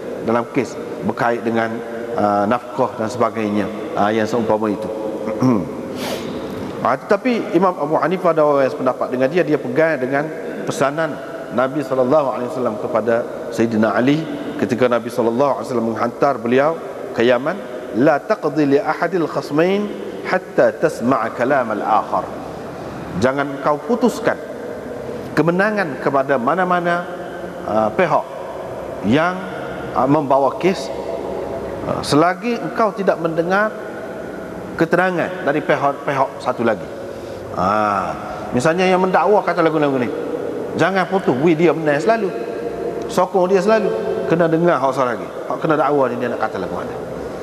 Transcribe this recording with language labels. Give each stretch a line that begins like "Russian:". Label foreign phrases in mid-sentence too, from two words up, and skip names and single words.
Malay: Dalam kes berkait dengan nafkah dan sebagainya, yang seumpama itu. Tetapi Imam Abu Hanifah dan orang yang sependapat dengan dia pegang dengan pesanan Nabi SAW kepada Sayyidina Ali ketika Nabi SAW menghantar beliau ke Yaman,
Arabic: لا تقض لأحد الخصمين حتى تسمع كلام الآخر.
Malay: Jangan kau putuskan kemenangan kepada mana-mana pihak yang membawa kes selagi engkau tidak mendengar keterangan dari pihak satu lagi. Misalnya yang mendakwa kata lagu-lagu ni, jangan putus, dia benar selalu, sokong dia selalu, kena dengar hak lagi, hak kena dakwa ni dia nak kata lagu mana.